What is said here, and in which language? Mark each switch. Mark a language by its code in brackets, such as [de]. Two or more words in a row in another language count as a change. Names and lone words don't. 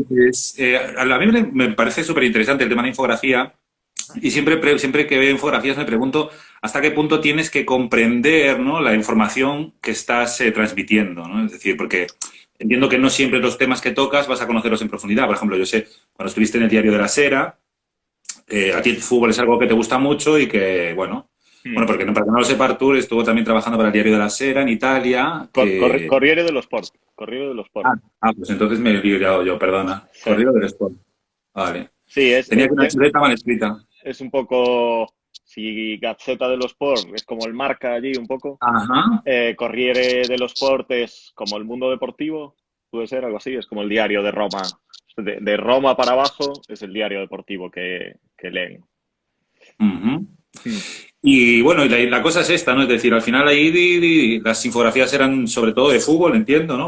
[es] Entonces, a mí me parece súper interesante el tema de infografía y siempre que veo infografías me pregunto hasta qué punto tienes que comprender, ¿no?, la información que estás transmitiendo, ¿no? Es decir, porque entiendo que no siempre los temas que tocas vas a conocerlos en profundidad. Por ejemplo, yo sé, cuando estuviste en el Diario de la Sera, a ti el fútbol es algo que te gusta mucho y que, Mm. porque no, para que no lo sepa Artur, estuvo también trabajando para el Diario de la Sera en Italia, que... Corriere dello Sport. Corriere dello Sport. Pues entonces me he liado yo, perdona. Sí, Corrido del Sport. Vale. sí Tenía que una chuleta mal escrita. es un poco, si Gazzetta dello Sport es como el marca allí un poco, Ajá. Corriere dello Sport es como el mundo deportivo, puede ser algo así, es como el diario de Roma. De Roma para abajo es el diario deportivo que leen. Ujú. Mm. Y bueno, y la cosa es esta, ¿no? Es decir, al final ahí las infografías eran sobre todo de fútbol, entiendo, ¿no?